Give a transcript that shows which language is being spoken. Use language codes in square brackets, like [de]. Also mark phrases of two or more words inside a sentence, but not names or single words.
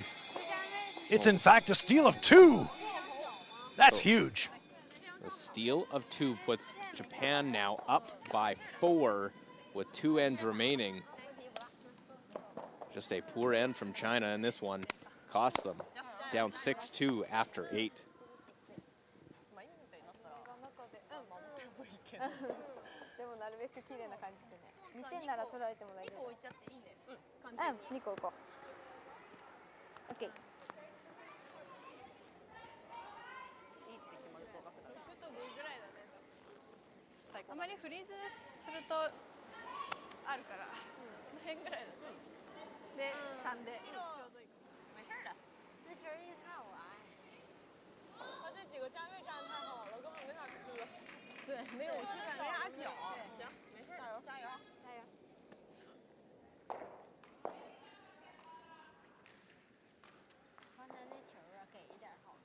[en] It's in fact a steal of 2. That's huge. The steal of 2 puts Japan now up by 4 with 2 ends remaining. Just a poor end from China in this one. Cost them. Down 6-2 after 8. [ja] でもなるべく綺麗な感じでね。2点なら取られても大丈夫。2個置いちゃっていいんだよね。2個置こう。OK。いい位置で決まると楽だね。6と5ぐらいだね。あまりフリーズするとあるから、この辺ぐらいだね。で、3でちょうどいい。 [zh] 没事的，这球一太晚。他这几个站位站得太好了，根本没法磕。对，没有质感，没啥脚。行，没事，加油，加油，加油。刚才那球啊，给一点好。